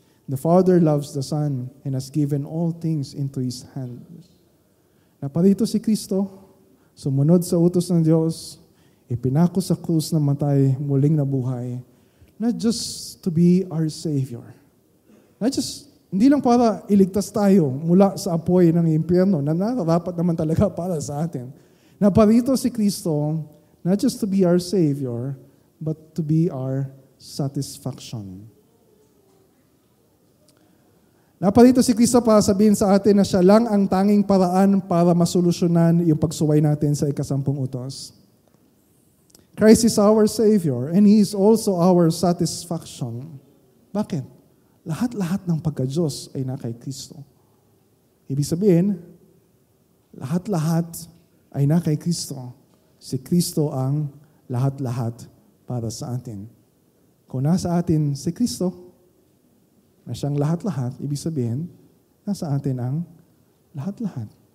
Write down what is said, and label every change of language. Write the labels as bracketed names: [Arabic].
[English] The Father loves the Son and has given all things into His hand. [Filipino] Naparito si Kristo sumunod sa utos ng Diyos, ipinako sa krus na matay, muling nabuhay, [English] not just to be our Savior. Not just, [Filipino] hindi lang para iligtas tayo mula sa apoy ng impyerno na nararapat naman talaga para sa atin. Naparito si Kristo, [English] not just to be our Savior, but to be our satisfaction. [Filipino] Naparito si Kristo para sabihin sa atin na siya lang ang tanging paraan para masolusyonan yung pagsuway natin sa ikasampung utos. [English] Christ is our Savior and He is also our satisfaction. [Filipino] Bakit? Lahat-lahat ng pagka-Diyos ay na kay Kristo. Ibig sabihin, lahat-lahat ay na kay Kristo. Si Kristo ang lahat-lahat para sa atin. Kung nasa atin si Kristo, na siyang lahat-lahat, ibig sabihin, nasa atin ang lahat-lahat.